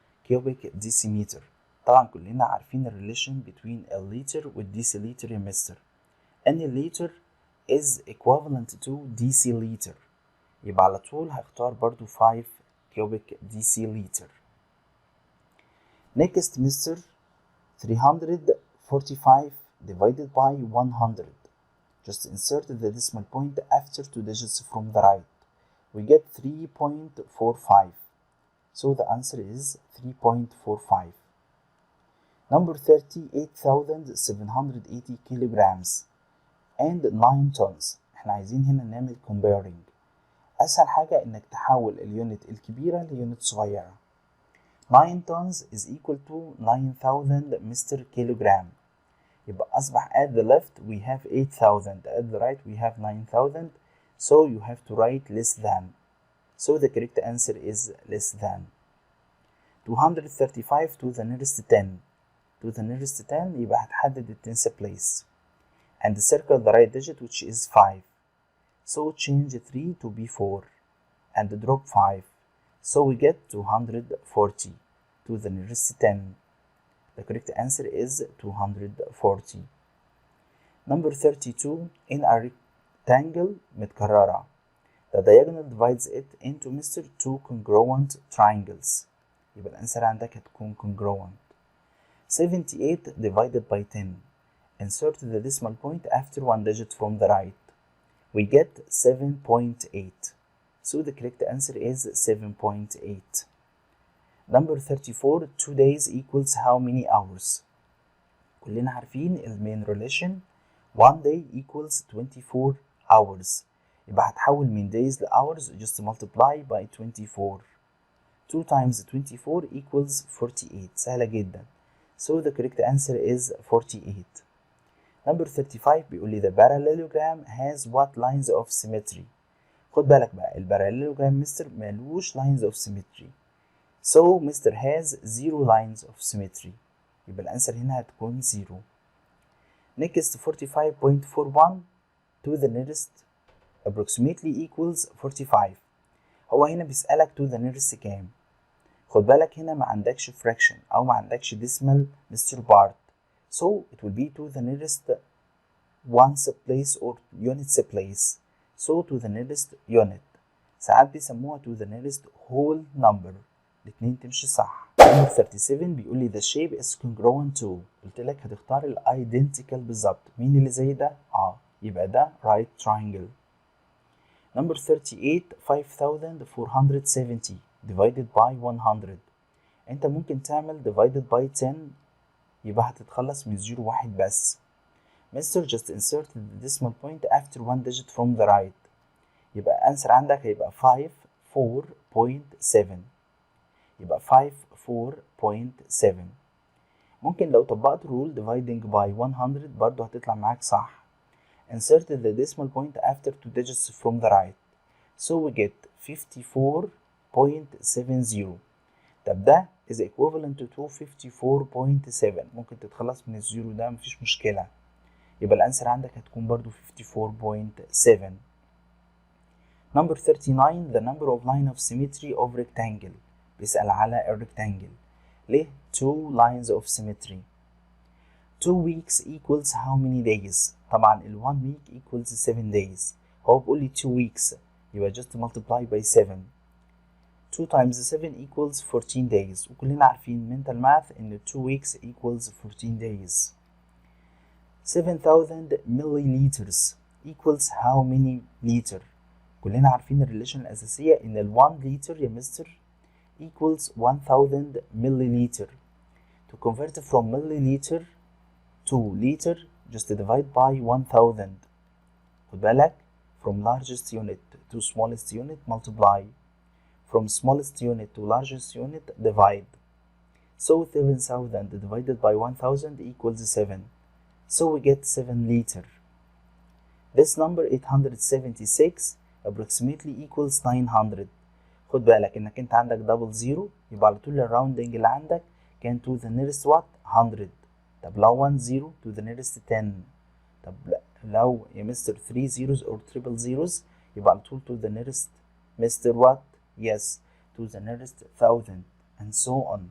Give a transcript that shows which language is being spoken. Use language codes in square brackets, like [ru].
[en] cubic decimeter. [ar] طبعا كلنا عارفين ال [en] relation between a liter [ar] والديسيليتر يا مستر. [en] أن liter is equivalent to deciliter. [ar] يبقى على طول هختار برضو 5 cubic deciliter. [en] Next Mr. 345 divided by 100. Just insert the decimal point after 2 digits from the right. We get 3.45. So the answer is 3.45. Number 38,780 kilograms and 9 tons. [ar] احنا عايزين هنا نعمل comparing. أسهل حاجة إنك تحول اليونت الكبيرة ليونت صغيرة. [en] 9 tons is equal to 9,000 Mr. kilogram. [ar] يبقى أصبح [en] at the left we have 8,000, at the right we have 9,000, so you have to write less than. So the correct answer is less than. 235 to the nearest 10. To the nearest 10 [ar] يبقى هتحدد ال [en] 10th place and circle the right digit which is 5. So change 3 to be 4 and drop 5. So we get 240 to the nearest 10. The correct answer is 240. Number 32 in a rectangle [ar] متكررة. [en] The diagonal divides it into Mr. two congruent triangles. [ar] يبقى الأنسر عندك هتكون congruent. [en] 78 divided by 10. Insert the decimal point after one digit from the right. We get 7.8. So the correct answer is 7.8. Number 34, 2 days equals how many hours? [ar] كلنا عارفين المين ريليشن [en] one day equals 24 hours، [ar] يبقى هتحول من days ل hours [en] just multiply by 24. 2 times 24 equals 48. [ar] سهلة جدا. [en] So the correct answer is 48. Number 35 [ar] بيقول لي [en] the parallelogram has what lines of symmetry. [ar] خد بالك بقى الباراليلوجرام مستر مالوش lines of symmetry. [en] So Mr. has 0 lines of symmetry. [ar] يبقى الأنسر هنا هتكون 0. [en] Next 45.41 to the nearest approximately equals 45. [ar] هو هنا بيسألك [en] to the nearest [ar] كام؟ خد بالك هنا ما عندكش fraction أو ما عندكش decimal Mr. [en] part. So it will be to the nearest ones place or units place. So to the nearest unit. [ar] ساعات بيسموها [en] to the nearest whole number. [ar] الاتنين تمشي صح. [en] Number 37 [ar] بيقول لي [en] the shape is congruent to. [ar] قلت لك هتختار ال identical بالظبط. مين اللي زي ده؟ يبقى ده right triangle. [en] Number 38 5470 divided by 100. [ar] انت ممكن تعمل [en] divided by 10 [ar] يبقى هتتخلص من 0 1 بس. [en] Mister just insert the decimal point after one digit from the right. [ar] يبقى answer عندك هيبقى 54.7. يبقى 54.7. ممكن لو طبقت [en] rule dividing by 100 [ar] برضو هتطلع معاك صح. [en] Insert the decimal point after two digits from the right. So we get 54.70. [ar] طب ده [en] is equivalent to 54.7. [ar] ممكن تتخلص من الزيرو ده مفيش مشكلة. يبقى الأنسر عندك هتكون برضو 54.7. [en] Number 39 the number of line of symmetry of rectangle. [ar] بيسأل على الريكتانجل. [en] ليه 2 lines of symmetry. 2 weeks equals how many days. طبعا ال 1 week equals 7 days. [ar] هو بيقول لي [en] 2 weeks يبقى just multiply by 7. 2 times 7 equals 14 days. [ar] وكلنا عارفين [en] mental math إن 2 weeks equals 14 days. 7000 milliliters equals how many liter. [ar] كلنا عارفين الريليشن الأساسية إن ال 1 liter يا مستر [en] equals 1000 milliliter. To convert from milliliter to liter just divide by 1000. [ar] خد بالك from largest unit to smallest unit multiply. [en] From smallest unit to largest unit divide. So 7000 divided by 1000 equals 7. So we get 7 liter. This number 876 approximately equals 900. [ar] خد بالك انك انت عندك double zero يبقى على طول الراوندنج اللي عندك كان [en] to the nearest what 100. [ar] طب لو 1 zero to the nearest 10. طب لو يا مستر [en] 3 zeros or triple zeros [ar] يبقى على طول to the nearest مستر what yes [en] to the nearest 1000 and so on.